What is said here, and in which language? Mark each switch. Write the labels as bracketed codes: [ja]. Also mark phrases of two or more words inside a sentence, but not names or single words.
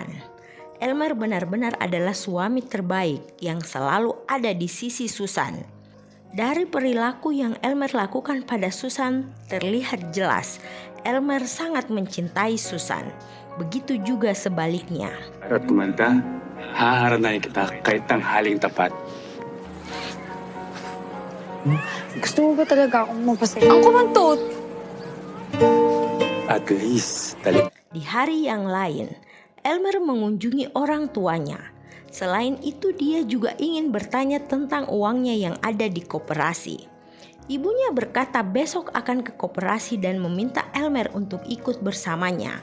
[id] Elmer benar-benar adalah suami terbaik yang selalu ada di sisi Susan. Dari perilaku yang Elmer lakukan pada Susan terlihat jelas Elmer sangat mencintai Susan. Begitu juga sebaliknya. [tl] At kumanta, haharanay kita kahit tanghaling tapat. Gusto mo ba talaga akong magpasaya? Ang kumantot! [en] At least, [tl] dali. [id] Di hari yang lain, Elmer mengunjungi orang tuanya. Selain itu dia juga ingin bertanya tentang uangnya yang ada di koperasi. Ibunya berkata besok akan ke koperasi dan meminta Elmer untuk ikut bersamanya.